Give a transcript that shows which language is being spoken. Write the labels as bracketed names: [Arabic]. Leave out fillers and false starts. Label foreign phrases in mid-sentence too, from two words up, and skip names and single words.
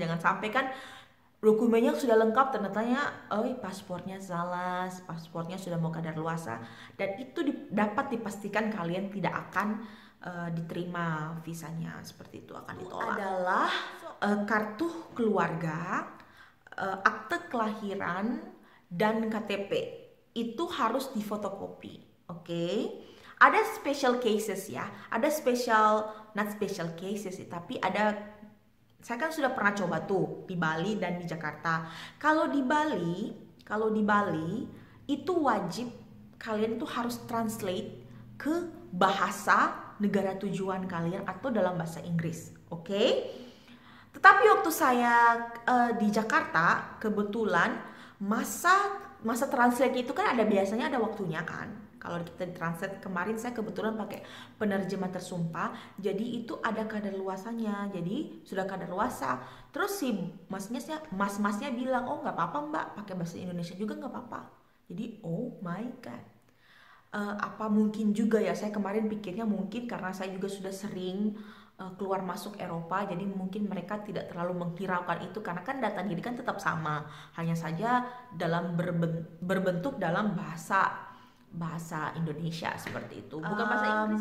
[Indonesian] Jangan sampai kan dokumennya sudah lengkap, ternyata paspornya salah, paspornya sudah mau kadaluarsa, dan itu dapat dipastikan kalian tidak akan diterima visanya, seperti itu, akan ditolak. Adalah kartu keluarga, akte kelahiran, dan KTP. Itu harus difotokopi. Oke? Ada [English] special cases [Indonesian] ya, ada [English] not special cases [Indonesian] sih, tapi ada. Saya kan sudah pernah coba tuh di Bali dan di Jakarta. Kalau di Bali itu wajib kalian tuh harus translate ke bahasa negara tujuan kalian atau dalam bahasa Inggris. Oke? Tetapi waktu saya di Jakarta, kebetulan masa translate itu kan biasanya ada waktunya kan. Kalau kita translate, kemarin saya kebetulan pakai penerjemah tersumpah, jadi itu ada kadaluarsanya. Jadi sudah kadaluarsa. Terus si mas-masnya bilang, oh nggak apa-apa mbak, pakai bahasa Indonesia juga nggak apa-apa. [English] Jadi oh my god, [Indonesian] apa mungkin juga ya, saya kemarin pikirnya mungkin karena saya juga sudah sering keluar masuk Eropa, jadi mungkin mereka tidak terlalu menghiraukan itu, karena kan data diri kan tetap sama, hanya saja dalam berbentuk dalam bahasa Indonesia seperti itu, bukan bahasa Inggris.